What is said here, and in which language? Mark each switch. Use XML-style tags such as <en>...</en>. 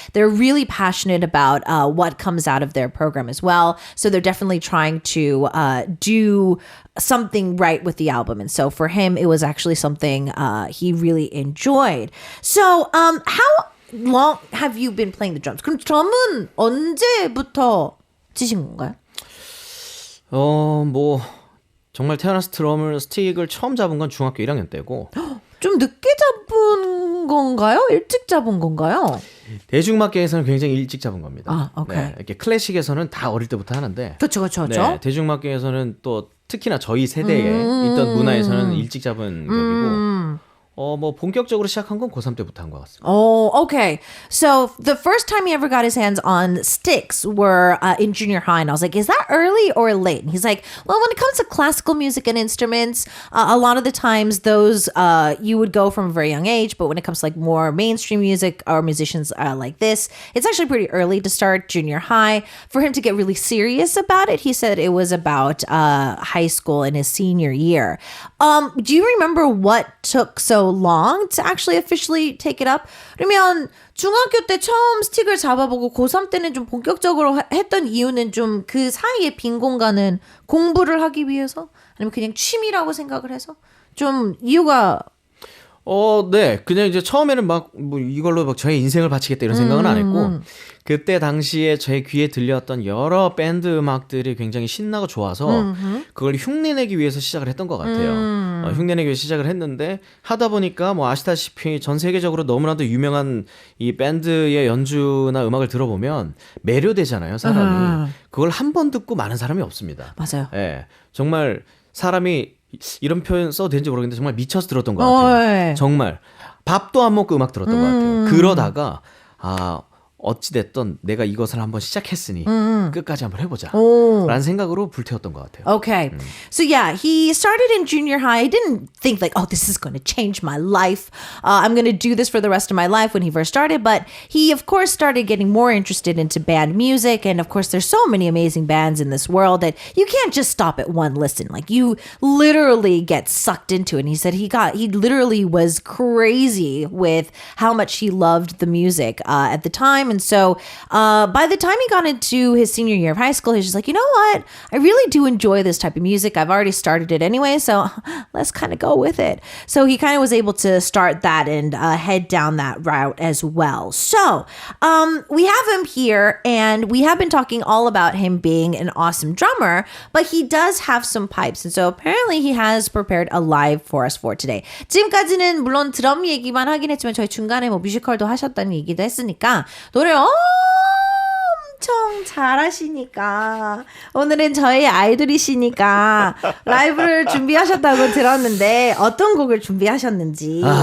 <en>They're really passionate about what comes out of their program as well. So they're definitely trying to do something right with the album. And so for him, it was actually something he really enjoyed. So how long have you been playing the drums?</en> <ko>그럼 드럼은 언제부터 치신 건가요? 뭐 정말 태어나서 드럼을 스틱을 처음 잡은 건 중학교 1학년 때고 좀 늦게 잡은 건가요? 일찍 잡은 건가요? 대중음악계에서는 굉장히 일찍 잡은 겁니다. 오케이. 네, 이렇게 클래식에서는 다 어릴 때부터 하는데 그렇죠. 네, 대중음악계에서는 또 특히나 저희 세대에 있던 문화에서는 일찍 잡은 격이고 뭐 본격적으로 시작한 건 고3 때부터 한 것 같습니다.</ko> <en>Oh, okay. So the first time he ever got his hands on sticks were in junior high, and I was like, is that early or late? And he's like, well, when it comes to classical music and instruments, a lot of the times those you would go from a very young age, but when it comes to like more mainstream music or musicians like this, it's actually pretty early to start junior high. For him to get really serious about it, he said it was about high school in his senior year. Do you remember what took so long to actually officially take it up?</en> <ko>그러면 중학교 때 처음 스틱을 잡아보고 고3 때는 좀 본격적으로 했던 이유는 좀 그 사이에 빈 공간은 공부를 하기 위해서? 아니면 그냥 취미라고 생각을 해서? 좀 이유가 네. 그냥 이제 처음에는 막, 뭐, 이걸로 막 저의 인생을 바치겠다 이런 생각은 안 했고, 그때 당시에 제 귀에 들렸던 여러 밴드 음악들이 굉장히 신나고 좋아서, 그걸 흉내내기 위해서 시작을 했던 것 같아요. 흉내내기 위해서 시작을 했는데, 하다 보니까 뭐 아시다시피 전 세계적으로 너무나도 유명한 이 밴드의 연주나 음악을 들어보면 매료되잖아요, 사람이. 그걸 한 번 듣고 많은 사람이 없습니다. 맞아요. 예. 정말 사람이 이런 표현 써도 되는지 모르겠는데 정말 미쳐서 들었던 것 같아요. 네. 정말 밥도 안 먹고 음악 들었던 것 같아요. 그러다가 어찌됐든 내가 이것을 한번 시작했으니 끝까지 한번 해보자 라는 생각으로 불태웠던 것 같아요.</ko> <en>Okay. So yeah, he started in junior high. He didn't think like, oh, this is going to change my life. I'm going to do this for the rest of my life when he first started. But he, of course, started getting more interested into band music. And of course, there's so many amazing bands in this world that you can't just stop at one listen. Like you literally get sucked into it. And he said he literally was crazy with how much he loved the music at the time. And so by the time he got into his senior year of high school, he's just like, you know what? I really do enjoy this type of music. I've already started it anyway, so let's kind of go with it. So he kind of was able to start that and head down that route as well. So we have him here, and we have been talking all about him being an awesome drummer, but he does have some pipes. And so apparently he has prepared a live for us for today.</en> <ko>지금까지는 물론 드럼 얘기만 하긴 했지만 저희 중간에 뭐 뮤지컬도 하셨다는 얘기도 했으니까 노래 엄청 잘하시니까 오늘은 저희 아이돌이시니까 라이브를 준비하셨다고 들었는데 어떤 곡을 준비하셨는지.</ko>